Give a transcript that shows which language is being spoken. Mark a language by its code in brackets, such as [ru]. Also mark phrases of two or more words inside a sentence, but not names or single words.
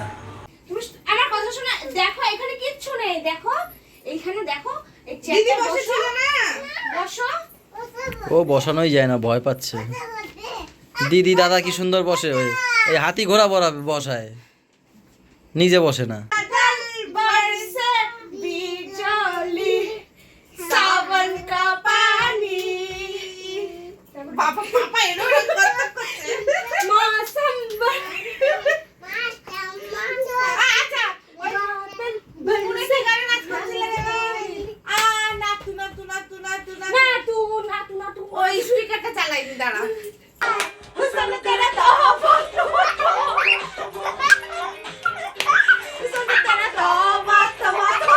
[bn] তুমি আমার কথা শোনো, দেখো এখানে কিচ্ছু নেই, দেখো এইখানে দেখো, এই দিদি চেয়ারটা বসেছিল না? বসো। ও বসানোই যায় না, ভয় পাচ্ছে। দিদি দাদা কি সুন্দর বসে, ওই এই হাতি ঘোড়া বসায়, নিজে বসে না। [hi] बादल बरसे बिजली सावन का पानी पापा पापा [bn] এরকম করতে মৌসুম আচ্ছা [hi] बादल बरसे [bn] গানে নাচ করছিলে আ না তুনা তুনা তুনা তুনা না তু না তু না তু ওই স্পিকারটা চালাই দি দাঁড়া [hi] हुस्न तेरा तौबा हुस्न तेरा तौबा तौबा